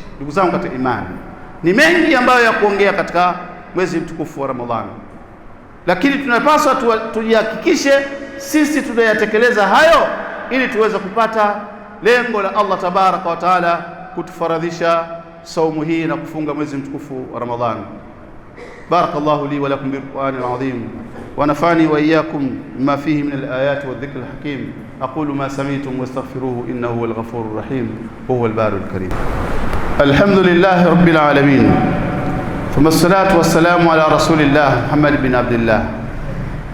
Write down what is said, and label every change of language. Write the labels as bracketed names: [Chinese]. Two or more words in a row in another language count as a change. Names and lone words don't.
[Swahili] Ndugu zangu katika imani, ni mengi ambayo ya kuongea katika mwezi mtukufu wa Ramadhani, lakini tunapaswa tujihakikishe sisi tunayatekeleza hayo, ili tuweze kupata lengo la [Arabic] الله تبارك وتعالى [Swahili] kutufaradhisha saumu hii na kufunga mwezi mtukufu wa Ramadhani. [Arabic] بارك الله لي ولكم بالقرآن العظيم، ونفعني وإياكم بما فيه من الآيات والذكر الحكيم. أقول ما سمعتم وأستغفره إنه هو الغفور الرحيم وهو البر الكريم. الحمد لله رب العالمين، ثم الصلاة والسلام على رسول الله محمد بن عبد الله.